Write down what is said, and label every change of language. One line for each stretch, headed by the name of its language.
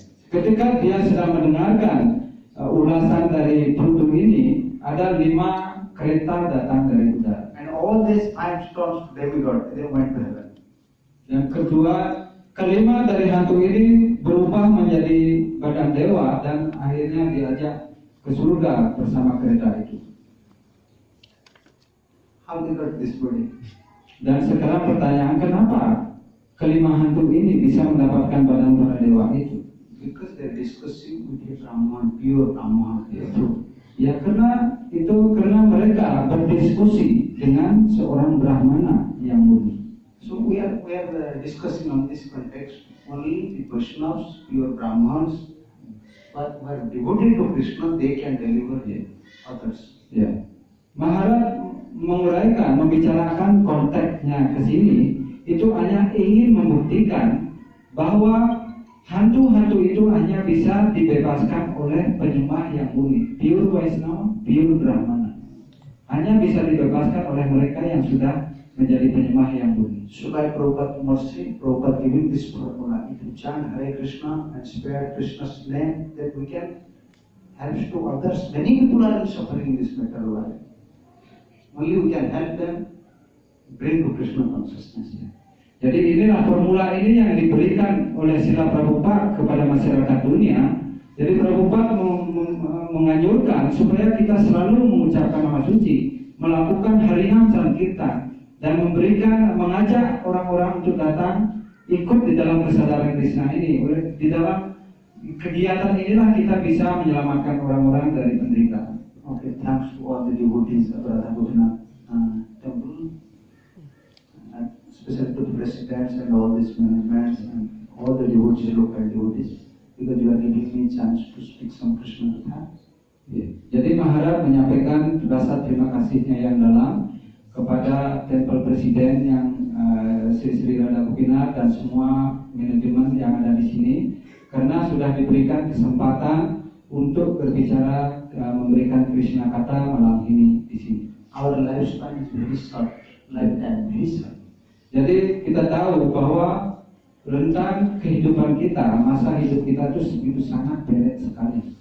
Indonesian: Ketika dia sedang mendengarkan ulasan dari Pluto ini, ada 5 kereta datang dari udara.
English: And all these 5 storms demigod, they went to heaven.
Indonesian: Yang kelima dari hantu ini berubah menjadi badan dewa dan akhirnya diajak ke surga bersama kereta itu.
English: How they got this body?
Indonesian: Dan sekarang pertanyaan, kenapa kelima hantu ini bisa mendapatkan badan para dewa itu?
English: Because they're discussing with the Brahman, pure Brahman.
Indonesian: Ya karena mereka berdiskusi dengan seorang Brahmana yang murni.
English: So we are discussing on this context only the Vaishnavas, pure Brahmans, but who are devoted to Krishna, they can deliver others.
Indonesian: Ya, Maharaj membicarakan konteksnya ke sini itu hanya ingin membuktikan bahwa hantu-hantu itu hanya bisa dibebaskan oleh penyembah yang murni,
English: pure Vaishnava, pure Brahmana.
Indonesian: Hanya bisa dibebaskan oleh mereka yang sudah menjadi penyembah yang murni.
English: So by Prabhupada mercy, Prabhupada giving this formula, if you chant Hare Krishna and spare Krishna's name, then we can help to others. Many people are suffering in this material world. Only we can help them bring to Krishna consciousness.
Indonesian: Jadi inilah formula ini yang diberikan oleh Srila Prabhupada kepada masyarakat dunia. Jadi Prabhupada menganjurkan supaya kita selalu mengucapkan nama suci, melakukan harinam sankirtan, dan mengajak orang-orang untuk datang ikut di dalam kesadaran Krishna ini. Di dalam kegiatan inilah kita bisa menyelamatkan orang-orang dari penderitaan.
English: Okay, thanks to all the devotees of Radha Gopinath temple, especially to the presidents and all these managements and all the devotees, local devotees, because you are giving me chance to speak some Krishna Katha.
Indonesian: Jadi Maharaj menyampaikan rasa terima kasihnya yang dalam kepada tempel presiden yang Sri Radha Gopinath dan semua manajemen yang ada di sini, karena sudah diberikan kesempatan untuk berbicara, memberikan Krishna Katha malam ini di sini.
English: Our lifespan is very short, lifetime very short.
Indonesian: Jadi kita tahu bahwa rentang kehidupan kita, masa hidup kita itu begitu sangat pendek sekali.